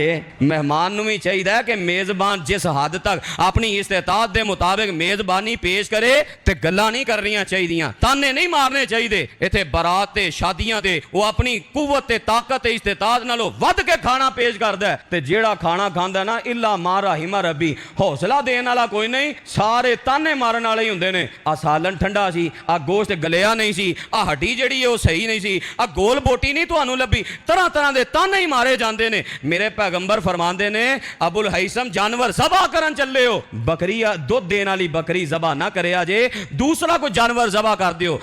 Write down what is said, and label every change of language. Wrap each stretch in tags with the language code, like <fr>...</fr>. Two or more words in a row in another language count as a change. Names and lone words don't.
<pa>مہمان نوں بھی چاہیے کہ میزبان جس حد تک اپنی استطاعت دے مطابق میزبانی پیش کرے تے گلاں نہیں کرنیاں چاہیے، طعنے نہیں مارنے چاہیے. ایتھے برات تے شادیاں تے وہ اپنی قوت تے طاقت تے استطاعت نالوں ودھ کے کھانا پیش کردا ہے، تے جیڑا کھانا کھاندا نہ</pa> <ar>إلا ما رحم ربي,</ar> <pa>حوصلہ دینے والا کوئی نہیں، سارے طعنے مارن والے ہی ہوندے نے. آ سالن ٹھنڈا سی، آ گوشت گلیا نہیں سی، آ ہڈی جیہڑی ہے وہ صحیح نہیں سی، آ گول بوٹی نہیں تہانوں لبھی,</pa> <ur>طرح طرح کے طعنے ہی مارے جاتے ہیں.</ur> <pa>میرے پیغمبر فرماتے نے ابو الہیثم جانور ذبح کرن چلے ہو، بکری دودھ دینے والی بکری ذبح نہ کرے جے، دوسرا کوئی جانور ذبح کر دیو.</pa>